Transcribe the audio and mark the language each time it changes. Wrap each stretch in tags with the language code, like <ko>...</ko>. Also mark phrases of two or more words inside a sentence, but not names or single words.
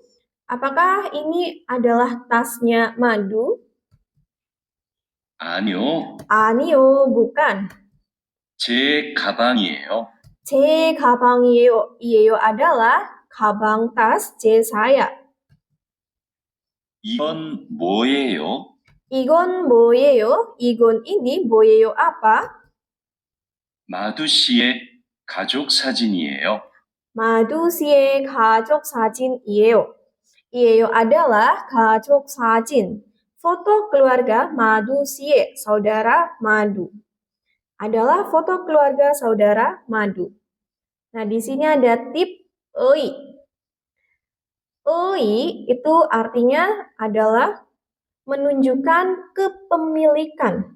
<id>Apakah ini adalah tasnya Madu?</id> <ko>아니요, 아니요,</ko> <id>bukan.</id> <ko>제 가방이에요. 제 가방이에요. 이에요</ko> <id>adalah</id> <ko>가방</ko> <id>tas</id> <ko>제</ko> <id>saya.</id> <ko>이건 뭐예요? 이건 뭐예요? 이건</ko> <id>ini</id> <ko>뭐예요?</ko> <id>apa?</id> <ko>마두 씨의 가족 사진이에요. Madu 씨의 가족 사진이에요. 이에요</ko> <id>adalah</id> <ko>가족 사진.</ko> <id>Foto keluarga Madu</id> <ko>씨의</ko> <id>saudara Madu. Adalah foto keluarga saudara Madu. Nah, di sini ada tip ei. Ei itu artinya adalah menunjukkan kepemilikan.</id>